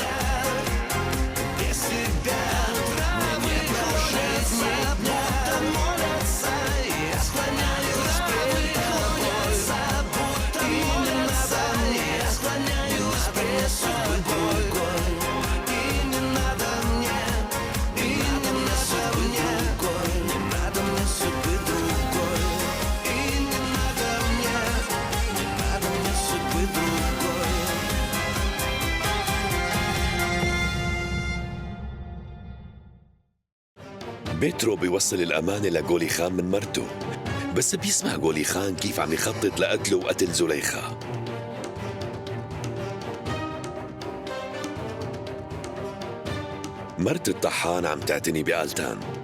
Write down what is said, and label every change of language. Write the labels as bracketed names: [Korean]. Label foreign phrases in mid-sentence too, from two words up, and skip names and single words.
[Russian] Без тебя травы клонятся, будто молятся, я склоняюсь перед тобой, будто молятся, я склоняюсь перед судьбой. И не надо мне, и не надо мне, не надо мне судьбы другой. И не надо мне судьбы другой. [Arabic] بيترو بيوصل الأمانة لجولي خان من مرته، بس بيسمع جولي خان كيف عم يخطط لقتله وقتل زليخة. مرت الطحان عم تعتني بآلتان.